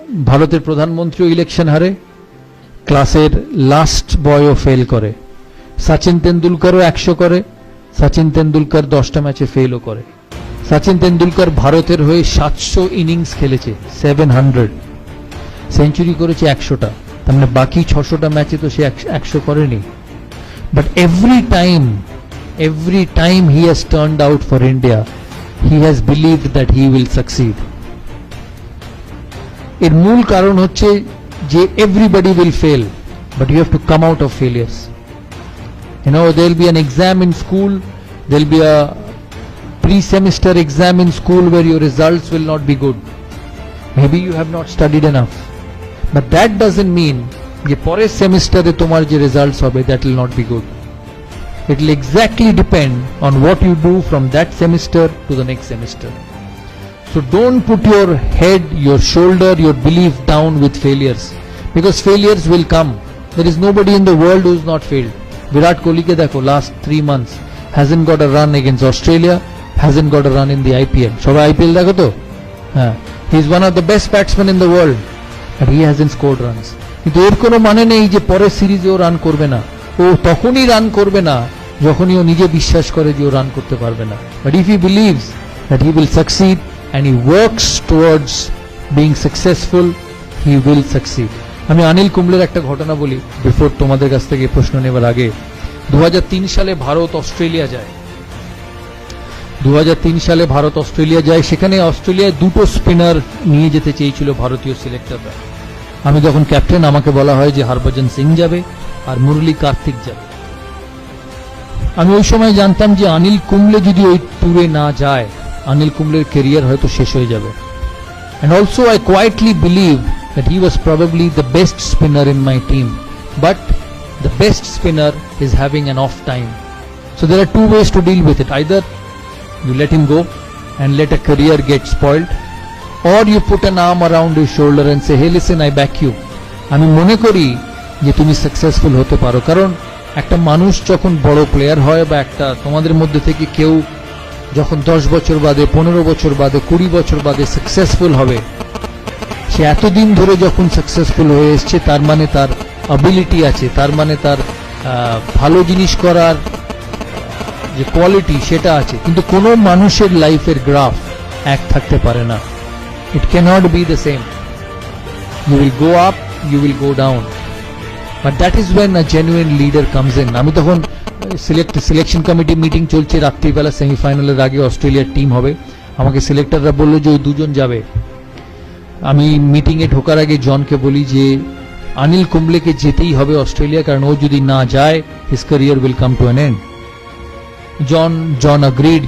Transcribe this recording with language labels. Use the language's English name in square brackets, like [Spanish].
[Bangla] ভারতের প্রধানমন্ত্রীও ইলেকশন হারে, ক্লাসের লাস্ট বয়ও ফেল করে, সচিন তেন্ডুলকরও 100 করে, সচিন তেন্ডুলকর 10টা ম্যাচে ফেলও করে। সচিন তেন্ডুলকর ভারতের হয়ে 700 ইনিংস খেলেছে, 700 সেঞ্চুরি করেছে 100টা, তার মানে বাকি 600টা ম্যাচে তো সে 100 করেনি। [English] But every time he has turned out for India, he has believed that he will succeed. [Bangla] এর মূল কারণ হচ্ছে যে [English] everybody will fail, but you have to come out of failures. You know, there will be an exam in school, there will be a pre-semester exam in school where your results will not be good. Maybe you have not studied enough. But that doesn't mean [Bangla] যে পরের সেমিস্টারে তোমার যে results হবে [English] that will not be good. It will exactly depend on what you do from that semester to the next semester. So don't put your head, your shoulder, your belief down with failures, because failures will come. There is nobody in the world who has not failed. Virat Kohli [Bangla] ke dekho, [English] last 3 months hasn't got a run against Australia, hasn't got a run in the IPL. [Bangla] Shobai IPL dekho to? [English] He is one of the best batsmen in the world, but he hasn't scored runs. [Bangla] কিন্তু এর কোনো মানে নেই যে পরের সিরিজে ও run করবে না। ও তখনই রান করবে না যখনই ও নিজে বিশ্বাস করে যে ও রান করতে পারবে না। [English] But if he believes that he will succeed and he works towards being successful, he will succeed. [Bangla] আমি অনিল কুম্বলের একটা ঘটনা বলি বিফোর তোমাদের কাছ থেকে প্রশ্ন নেবার আগে। 2003 সালে ভারত অস্ট্রেলিয়া যায়। 2003 সালে ভারত অস্ট্রেলিয়া যায়, সেখানে অস্ট্রেলিয়ায় 2টো স্পিনার নিয়ে যেতে চেয়েছিল ভারতীয় সিলেক্টররা। আমি যখন ক্যাপ্টেন, আমাকে বলা হয় যে হরভজন সিং যাবে আর মুরলী কার্তিক যাবে। আমি ওই সময় জানতাম যে অনিল কুম্বলে যদি ওই ট্যুরে না যায়, অনিল কুম্বলের ক্যারিয়ার হয়তো শেষ হয়ে যাবে। [English] And also I quietly believe that he was probably the best spinner in my team, but the best spinner is having an off time. So there are 2 ways to deal with it. Either you let him go and let a career get spoiled, or you put an arm around his shoulder and say, hey listen, I back you. [Bangla] আমি মনে করি যে তুমি successful হতে পারো, কারণ একটা মানুষ যখন বড় প্লেয়ার হয়, বা একটা তোমাদের মধ্যে থেকে কেউ যখন 10 বছর বাদে, 15 বছর বাদে, 20 বছর বাদে সাকসেসফুল হবে, সে এতদিন ধরে যখন সাকসেসফুল হয়ে এসছে, তার মানে তার অ্যাবিলিটি আছে, তার মানে তার ভালো জিনিস করার যে কোয়ালিটি সেটা আছে। কিন্তু কোনো মানুষের লাইফের গ্রাফ এক থাকতে পারে না। [English] It cannot be the same. You will go up, you will go down. But that is when a genuine leader comes in. [Bangla] আমি তখন সিলেকশন কমিটি মিটিং চলছে, রাত্রিবেলা সেমিফাইনালের আগে অস্ট্রেলিয়ার টিম হবে। আমাকে সিলেক্টররা বললো যে ওই 2 জন যাবে। আমি মিটিংয়ে ঢোকার আগে জনকে বলি যে অনিল কুম্বলেকে যেতেই হবে অস্ট্রেলিয়া, কারণ ও যদি না যায় [English] His career will come to an end. [Bangla] John agreed.